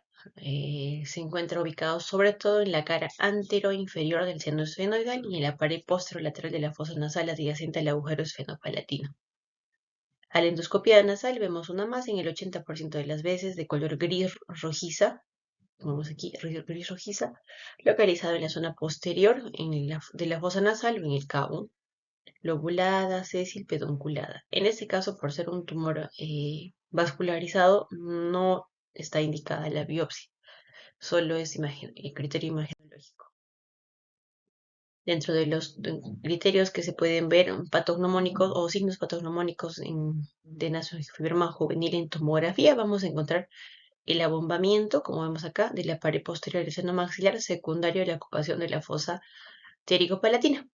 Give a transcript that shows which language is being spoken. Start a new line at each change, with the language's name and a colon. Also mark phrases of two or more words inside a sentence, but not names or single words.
Spanish: Se encuentra ubicado sobre todo en la cara antero-inferior del seno esfenoidal y en la pared posterolateral de la fosa nasal adyacente al agujero esfenopalatino. A la endoscopia nasal vemos una masa en el 80% de las veces de color gris rojiza, como vemos aquí, gris rojiza, localizado en la zona posterior de la fosa nasal o en el cabo, lobulada, sésil, pedunculada. En este caso, por ser un tumor vascularizado, no está indicada la biopsia, solo es criterio imagenológico. Dentro de los criterios que se pueden ver patognomónicos o signos patognomónicos de nasofibroma juvenil en tomografía, vamos a encontrar el abombamiento, como vemos acá, de la pared posterior del seno maxilar secundario a la ocupación de la fosa pterigo-palatina.